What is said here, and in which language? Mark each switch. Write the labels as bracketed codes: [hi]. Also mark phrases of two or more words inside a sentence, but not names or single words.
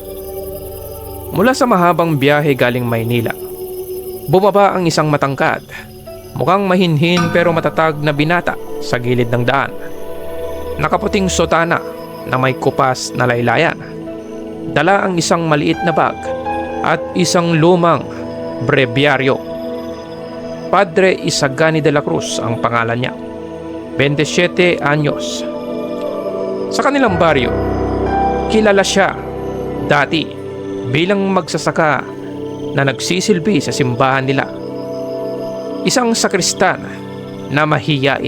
[tl] Mula sa mahabang biyahe galing Maynila, bumaba ang isang matangkad, mukhang mahinhin pero matatag na binata sa gilid ng daan. Nakaputing sotana na may kupas na laylayan. Dala ang isang maliit na bag at isang lumang brebyaryo. Padre Isagani de la Cruz ang pangalan niya. 27 anyos. Sa kanilang baryo, kilala siya dati bilang magsasaka na nagsisilbi sa simbahan nila. Isang sakristan na mahiyain.